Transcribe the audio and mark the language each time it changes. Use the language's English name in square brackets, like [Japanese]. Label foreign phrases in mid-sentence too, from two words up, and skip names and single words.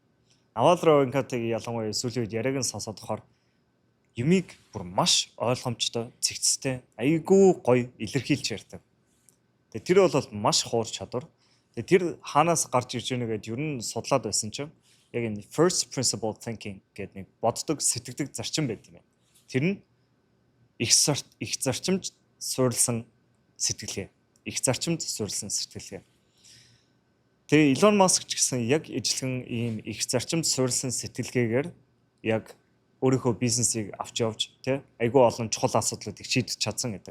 [Mongolian] Naval Ravikant-ыг ялангуяа сүүлийн үед яриаг нь сонсоод болохоор юмыг бүр маш ойлгомжтой, цэгцтэй, айгүй гоё илэрхийлж ярьдаг. Тэгээ тэр бол маш хуур чадвар. Тэгээ тэр хаанаас гарч ирж байгааг гэд ер нь судлаад байсан чинь яг энэ [English] first principle thinking [Mongolian] гэдэг нэг боддог, сэтгэдэг зарчим байт юм байна. Тэр нь их зарчимд суурилсан сэтгэлгээ. Их зарчимд суурилсан сэтгэлгээ. Тэгээ Elon Musk ч гэсэн яг ижилхэн ийм их зарчимд суурилсан сэтгэлгээгээр яг өөрийнхөө бизнесийг авч явж тий айгүй олон чухал асуудлуудыг шийдэж чадсан гэдэг.